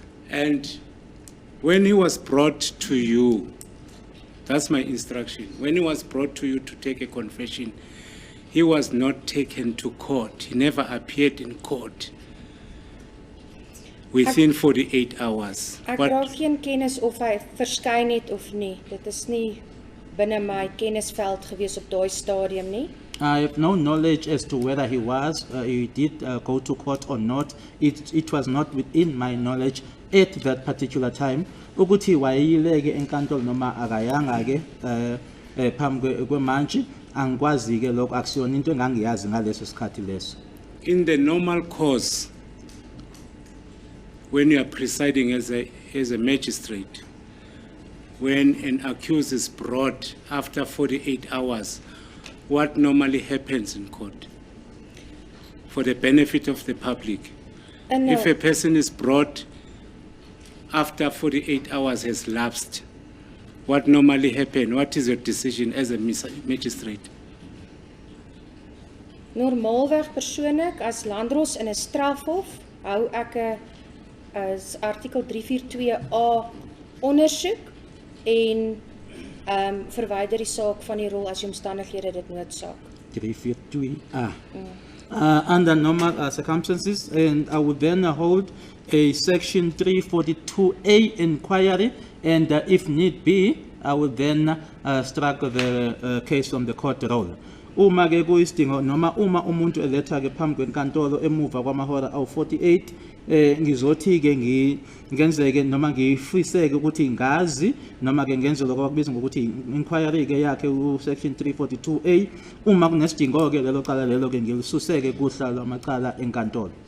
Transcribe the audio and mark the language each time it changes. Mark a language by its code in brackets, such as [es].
[en] And when he was brought to you, that's my instruction. When he was brought to you to take a confession, he was not taken to court. He never appeared in court within 48 hours. [af] Ek [en] But [af] dra geen kennis of hy verskyn het of nie. Dit is nie binne my kennisveld gewees op daai stadium nie. [en] I have no knowledge as to whether he did go to court or not. It was not within my knowledge at that particular time. [zu] Ukuthi wayeyileke enkantolo noma akayanga-ke phambi kwemantshi angikwazi-ke lokho akusiyona into engangiyazi ngaleso sikhathi leso. [en] in the normal course, when you are presiding as a magistrate, when an accused is brought after 48 hours, what normally happens in court? For the benefit of the public. And If a person is brought after 48 hours has lapsed, what normally happens? What is your decision as a magistrate? [af] normaalweg persoonlik as landros in 'n strafhof hou ek 'n as artikel 342A ondersoek en verwyder die saak van die rol as die omstandighede dit noodsaak. [en] 342A. Under normal circumstances, and I would then hold a section 342A inquiry, and if need be, I would then strike the case from the court roll. [zu] Uma ke kuyisidingo noma uma umuntu eletha ke phambi kwenkantolo emuva kwamahora awu-48 ngizothi ke ngenzeke noma ngifiseke ukuthi ngazi noma ke ngenze lokho abakubiza ngokuthi inquiry ke yakhe section 342A uma kunesidingo ke lelo cala lelo ke ngilisuseke kuhla lwamacala enkantolo.